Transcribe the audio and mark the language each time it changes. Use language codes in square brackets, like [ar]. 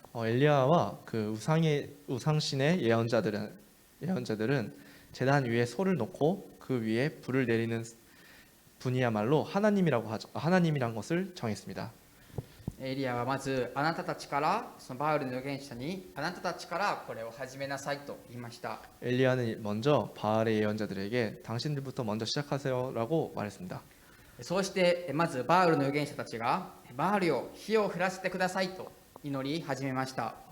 [ko] 엘리야와 그 우상신의 예언자들은 제단 위에 소를 놓고 그 위에 불을 내리는 분이야말로 하나님이란 것을 정했습니다. [ja] エリアはまずあなたたちからそのバウルの預言者にあなたたちからこれを始めなさいと言いました。 [ko] 엘리야는 먼저 바알의 예언자들에게 당신들부터 먼저 시작하세요라고 말했습니다. [ja] そうしてまずバウルの預言者たちがバールよ火を降らせてくださいと祈り始めました。